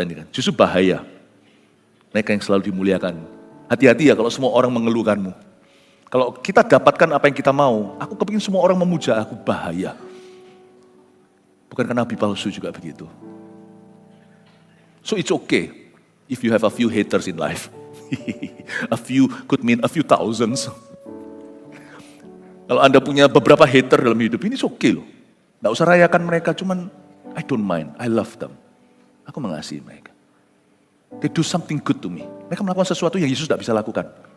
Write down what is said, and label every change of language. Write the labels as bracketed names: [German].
[Indonesian] Justru bahaya. Mereka yang selalu dimuliakan. Hati-hati ya kalau semua orang mengeluhkanmu. Kalau kita dapatkan apa yang kita mau, aku kepingin semua orang memuja aku, bahaya. Bukankah nabi palsu juga begitu? [English] So it's okay if you have a few haters in life. A few could mean a few thousands. [Indonesian] Kalau Anda punya beberapa hater dalam hidup ini, oke loh. Nggak usah rayakan mereka, cuman [English] I don't mind, I love them. [Indonesian] Aku mengasihi mereka. [English] They do something good to me. [Indonesian] Mereka melakukan sesuatu yang Yesus tidak bisa lakukan.